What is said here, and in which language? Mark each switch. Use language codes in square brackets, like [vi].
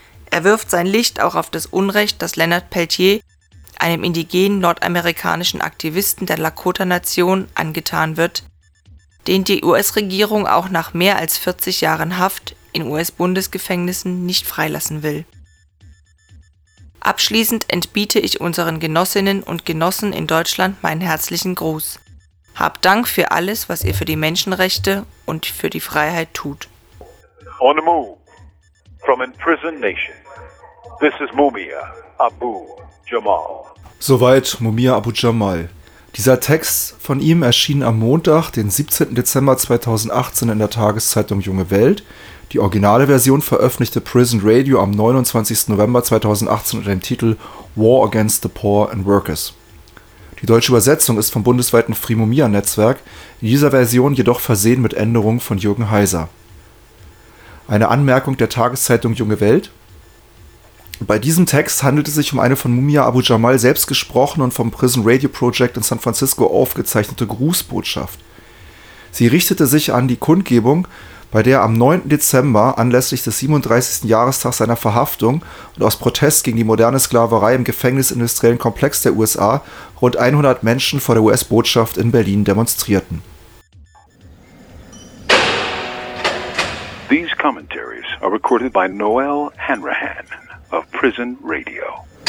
[de] Er wirft sein Licht auch auf das Unrecht, das Leonard Peltier, einem indigenen nordamerikanischen Aktivisten der Lakota-Nation, angetan wird, den die US-Regierung auch nach mehr als 40 Jahren Haft in US-Bundesgefängnissen nicht freilassen will. Abschließend entbiete ich unseren Genossinnen und Genossen in Deutschland meinen herzlichen Gruß. Hab Dank für alles, was ihr für die Menschenrechte und für die Freiheit tut. [en] On the move from imprisoned nation. This is Mumia Abu Jamal. [de] Soweit Mumia Abu Jamal. Dieser Text von ihm erschien am Montag, den 17. Dezember 2018 in der Tageszeitung Junge Welt. Die originale Version veröffentlichte Prison Radio am 29. November 2018 unter dem Titel [en] War Against the Poor and Workers. [de] Die deutsche Übersetzung ist vom bundesweiten Free Mumia Netzwerk, in dieser Version jedoch versehen mit Änderungen von Jürgen Heiser. Eine Anmerkung der Tageszeitung Junge Welt. Bei diesem Text handelt es sich um eine von Mumia Abu Jamal selbst gesprochene und vom Prison Radio Project in San Francisco aufgezeichnete Grußbotschaft. Sie richtete sich an die Kundgebung, bei der am 9. Dezember anlässlich des 37. Jahrestags seiner Verhaftung und aus Protest gegen die moderne Sklaverei im gefängnisindustriellen Komplex der USA rund 100 Menschen vor der US-Botschaft in Berlin demonstrierten. [en] These commentaries are recorded by Noel Hanrahan of Prison Radio.